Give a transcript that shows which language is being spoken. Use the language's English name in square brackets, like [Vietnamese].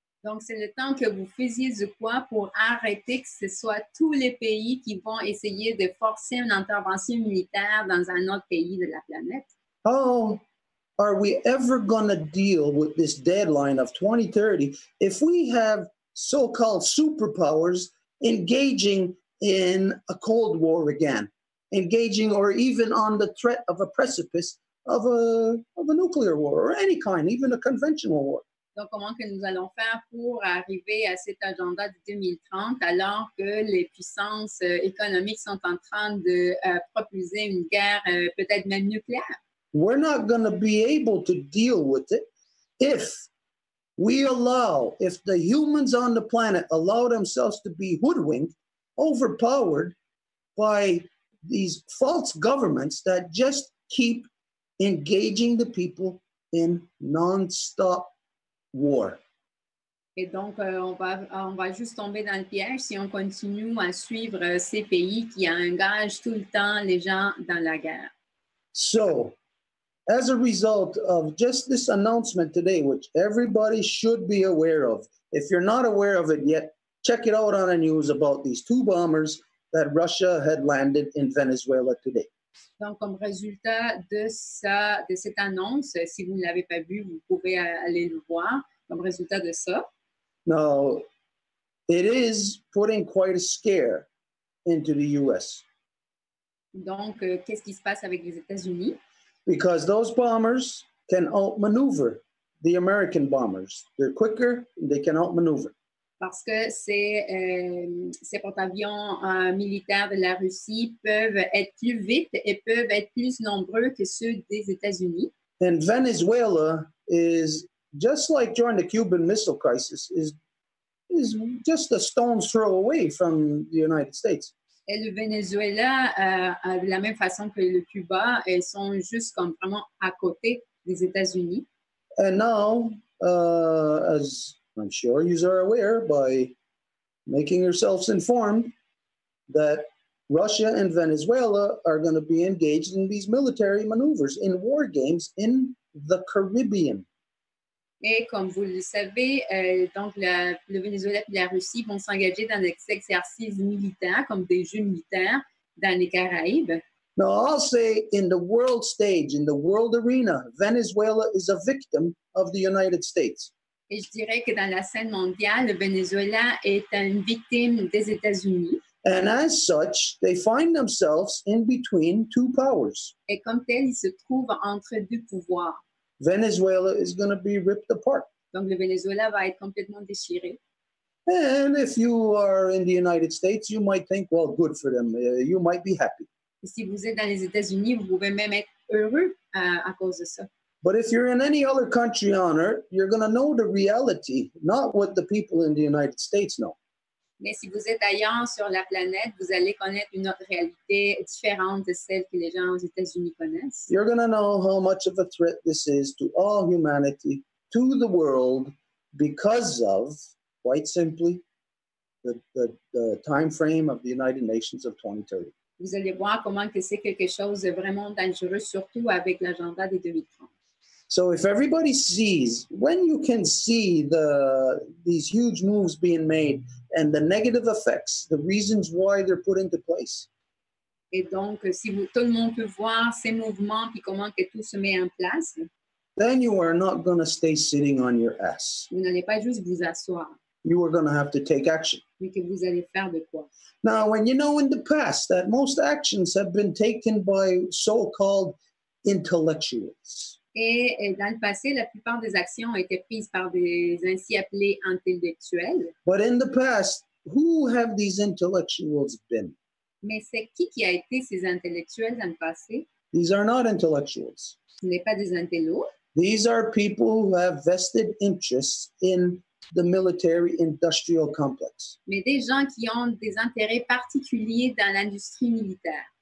[French] Donc, c'est le temps que vous faisiez de quoi pour arrêter que ce soit tous les pays qui vont essayer de forcer une intervention militaire dans un autre pays de la planète. [English] How are we ever going to deal with this deadline of 2030 if we have so-called superpowers engaging in a Cold War again, engaging or even on the threat of a precipice of a nuclear war or any kind, even a conventional war? [French] Donc, comment que nous allons faire pour arriver à cet agenda de 2030 alors que les puissances économiques sont en train de propulser une guerre peut-être même nucléaire? [English] We're not going to be able to deal with it if the humans on the planet allow themselves to be hoodwinked, overpowered by these false governments that just keep engaging the people in non-stop war. [French] Et donc, on va juste tomber dans le piège si on continue à suivre ces pays qui engagent tout le temps les gens dans la guerre. [English] So, as a result of just this announcement today, which everybody should be aware of, if you're not aware of it yet, check it out on the news about these 2 bombers that Russia had landed in Venezuela today. [French] Donc, comme résultat de cette annonce, si vous ne l'avez pas vu, vous pouvez aller le voir. Comme résultat de ça. [English] Now, it is putting quite a scare into the U.S. [French] Donc, qu'est-ce qui se passe avec les États-Unis? [English] Because those bombers can outmaneuver the American bombers. They're quicker, they can outmaneuver. [French] Parce que ces porte-avions militaires de la Russie peuvent être plus vite et peuvent être plus nombreux que ceux des États-Unis. [English] And Venezuela is, just like during the Cuban Missile Crisis, is just a stone's throw away from the United States. [French] Et le Venezuela, de la même façon que le Cuba, elles sont juste comme vraiment à côté des États-Unis. [English] And now, as I'm sure you are aware by making yourselves informed, that Russia and Venezuela are going to be engaged in these military maneuvers, in war games in the Caribbean. [French] Et comme vous le savez, donc le Venezuela et la Russie vont s'engager dans des exercices militaires, comme des jeux militaires dans les Caraïbes. [English] Now, I'll say in the world stage, in the world arena, Venezuela is a victim of the United States. [French] Et je dirais que dans la scène mondiale, le Venezuela est une victime des États-Unis. [English] And as such, they find themselves in between two powers. [French] Et comme tel, ils se trouvent entre deux pouvoirs. [English] Venezuela is going to be ripped apart. [French] Donc, le Venezuela va être complètement déchiré. [English] And if you are in the United States, you might think, well, good for them. You might be happy. [French] Et si vous êtes dans les États-Unis, vous pouvez même être heureux à cause de ça. [English] But if you're in any other country on earth, you're going to know the reality, not what the people in the United States know. [French] Mais si vous êtes ailleurs sur la planète, vous allez connaître une autre réalité différente de celle que les gens aux États-Unis connaissent. [English] You're going to know how much of a threat this is to all humanity, to the world, because of, quite simply, the time frame of the United Nations of 2030. [French] Vous allez voir comment que c'est quelque chose de vraiment dangereux, surtout avec l'agenda des 2030. [English] So if everybody sees, when you can see these huge moves being made and the negative effects, the reasons why they're put into place. [French] Et donc, si tout le monde peut voir ces mouvements puis comment que tout se met en place, [English] then you are not going to stay sitting on your ass. [French] vous n'allez pas juste vous asseoir, [English] You are going to have to take action. [French] mais que vous allez faire de quoi. [English] Now, when you know in the past that most actions have been taken by so-called intellectuals. [French] Et dans le passé, la plupart des actions ont été prises par des ainsi appelés intellectuels. [English] But in the past, who have these intellectuals been? [French] Mais c'est qui a été ces intellectuels dans le passé? [English] These are not intellectuals. [French] Ce n'est pas des intellos. [English] These are people who have vested interests in the military-industrial complex. [French] Mais des gens qui ont des intérêts particuliers dans l'industrie militaire.